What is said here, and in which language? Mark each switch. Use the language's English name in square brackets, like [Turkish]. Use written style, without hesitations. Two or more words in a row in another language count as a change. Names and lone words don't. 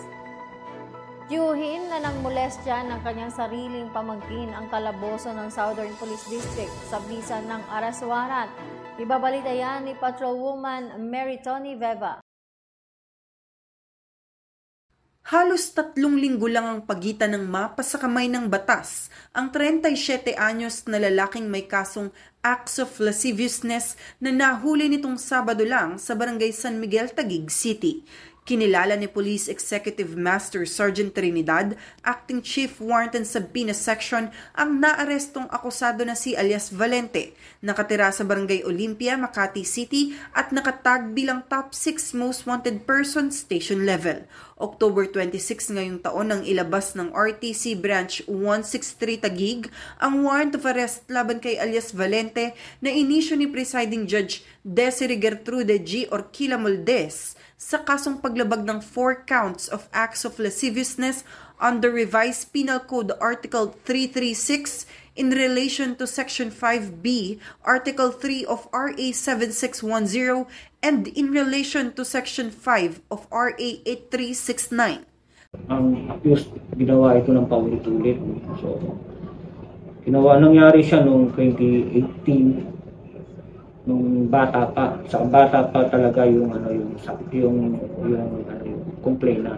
[Filipino] Tiyuhin na ng molestya ng kanyang sariling pamangkin ang kalaboso ng Southern Police District sa bisa ng arrest warrant. Ibabalita yan ni Patrolwoman Mary Tony Veva. Halos 3 linggo lang ang pagitan ng mapa sa kamay ng batas ang 37 anyos na lalaking may kasong [English] acts of lasciviousness [Filipino] na nahuli nitong Sabado lang sa Barangay San Miguel, Taguig City. Kinilala ni Police Executive Master Sergeant Trinidad, Acting Chief Warrant sa Bina Section, ang naarestong akusado na si alias Valente, nakatira sa Barangay Olympia, Makati City at nakatag bilang [English] top 6 most wanted person station level. [Filipino] October 26 ngayong taon nang ilabas ng RTC Branch 163 Taguig ang [English] warrant of arrest [Filipino] laban kay alias Valente na inisyu ni Presiding Judge Desiree Gertrude G. [English] Orquila Moldes [Filipino] sa kasong paglabag ng [English] 4 counts of acts of lasciviousness under Revised Penal Code Article 336 in relation to Section 5B, Article 3 of RA 7610 and in relation to Section 5 of RA 8369. [Filipino] Ang accused, ginawa ito ng paulit-ulit. So, nangyari siya noong 2018. Nung bata pa, sa bata pa talaga yung complainant.